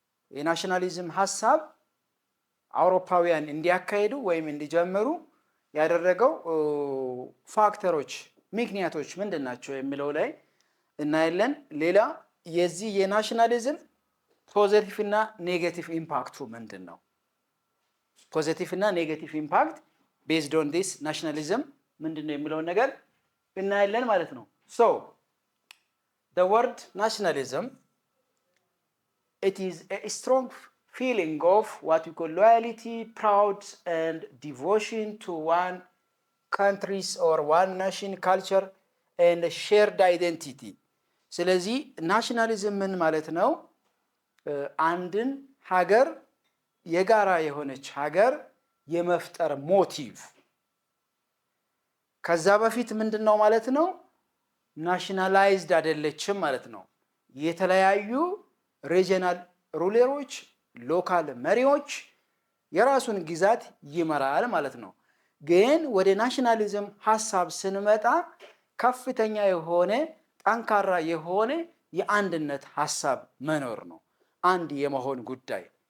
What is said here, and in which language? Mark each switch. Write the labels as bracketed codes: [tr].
[am] የናሽናሊዝም ሐሳብ አውሮፓውያን እንዲያካሂዱ ወይም እንዲጀምሩ ያደረገው ፋክተሮች ምክንያቶች ምንድናቸው የሚለው ላይ እናያለን። ሌላ የዚህ የናሽናሊዝም ፖዚቲቭ እና ኔጌቲቭ ኢምፓክቱ ምንድነው? ፖዚቲቭ እና ኔጌቲቭ ኢምፓክት based on this nationalism ምንድነው የሚለውን ነገር እናያለን ማለት ነው። [en] So the word nationalism, it is a strong feeling of what we call loyalty, proud and devotion to one country's or one nation culture and a shared identity. [am] ስለዚህ ናሽናሊዝም ምን ማለት ነው? አንድን ሀገር የጋራ የሆነች ሀገር የመፍጠር ሞቲቭ። ከዛ በፊት ምንድነው ማለት ነው? ናሽናላይዝድ አይደለችም ማለት ነው። የተለያዩ ሪጂናል ሩለሮች፣ ሎካል መሪዎች የራሱን ግዛት ይመራል ማለት ነው። ግን ወደ ናሽናሊዝም ሐሳብ ስንመጣ ከፍተኛ የሆነ ጠንካራ የሆነ የአንድነት ሐሳብ መኖር ነው። አንድ የመሆን ጉዳይ፣